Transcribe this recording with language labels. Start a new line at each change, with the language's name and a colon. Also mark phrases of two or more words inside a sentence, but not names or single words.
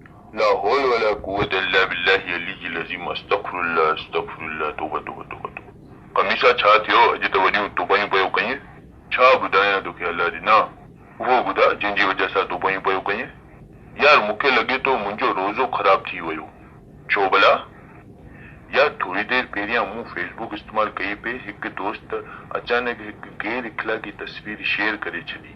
Arabic: لا حول ولا قوة إلا بالله العلي العظيم أستغفر الله أستغفر الله توبة توبة توبة توبة तौबा तौबा।
Sindhi: कमीसा छा थियो अॼु त वॾियूं तौबायूं पियो कईं। छा ॿुधायां तोखे अल्लाह ॾिना, उहो ॿुधा जंहिंजी वजह सां तौबायूं पियो कईं। यार मूंखे लॻे थो मुंहिंजो रोज़ो ख़राब थी वियो। छो भला? यार थोड़ी देर पहिरियां मूं फेसबुक इस्तेमाल कई पे हिकु दोस्त अचानक हिकु गैर इख़लाक़ी तस्वीर शेयर करे छॾी।